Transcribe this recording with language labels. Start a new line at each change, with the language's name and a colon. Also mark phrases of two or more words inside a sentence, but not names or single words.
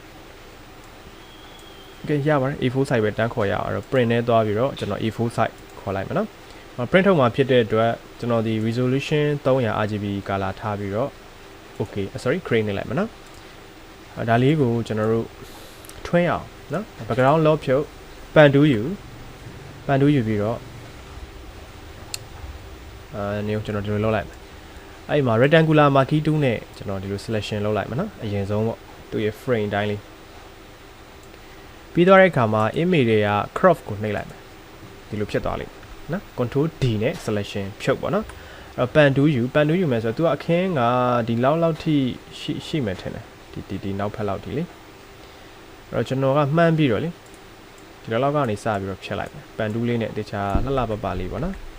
Burmese: โอเคရပါတယ်
English: A4 site
Burmese: ပဲတန်းခေါ်ရအောင်အဲ့တော့ print နဲ့သွားပြီးတော့ကျွန်တော်
English: A4 site
Burmese: ခေါ်လိုက်မယ်နော် print ထုတ်မှာဖြစ်တဲ့အတွက်ကျွန်တော်ဒီ
English: resolution 300 RGB color
Burmese: ထားပြီးတော့
English: okay sorry create
Burmese: နေလိုက်မယ်နော်ဒါလေးကိုကျွန်တော်တို့ထွင်းအောင်နော် background လောဖြုတ်ပန်တူးယူပြီးတော့ နေကျွန်တော်ဒီလိုလုပ်လိုက်မယ်အဲ့မှာ
English: rectangular marquee tool
Burmese: နဲ့ကျွန်တော်ဒီလို selection လုပ်လိုက်မယ်နော်အရင်ဆုံးပေါ့သူရဲ့ frame တိုင်းလေးပြီးတော့တဲ့အခါမှာ image တွေက crop ကိုနှိပ်လိုက်မယ်ဒီလိုဖြစ်သွားလိမ့်နော်
English: control D
Burmese: နဲ့ selection ဖြုတ်ပေါ့နော်အဲ့ပန်တူးယူမယ်ဆိုတော့သူကအခင်းကဒီလောက်ထိရှိမယ်ထင်တယ်ဒီနောက်ဖက်လောက်ဒီလေအဲ့တော့ကျွန်တော်ကမှန်းပြီးတော့လေဒီလောက်ကနေစပြီးတော့ဖြတ်လိုက်မယ်ပန်တူးလေးနဲ့တခြားလှလှပပလေးပေါ့နော်